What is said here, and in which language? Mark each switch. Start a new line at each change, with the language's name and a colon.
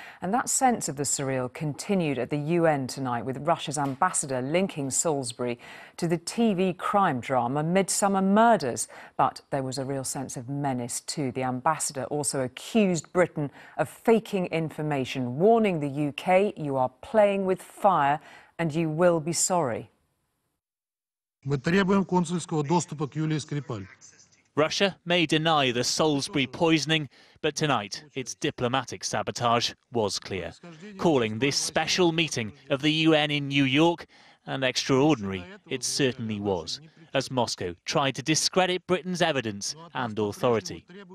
English: And that sense of the surreal continued at the UN tonight, with Russia's ambassador linking Salisbury to the TV crime drama Midsummer Murders. But there was a real sense of menace too. The ambassador also accused Britain of faking information, warning the UK, you are playing with fire and you will be sorry.
Russian: Мы требуем консульского доступа к Юлии Скрипаль.
English: Russia may deny the Salisbury poisoning, but tonight its diplomatic sabotage was clear, calling this special meeting of the UN in New York, and extraordinary it certainly was, as Moscow tried to discredit Britain's evidence and authority.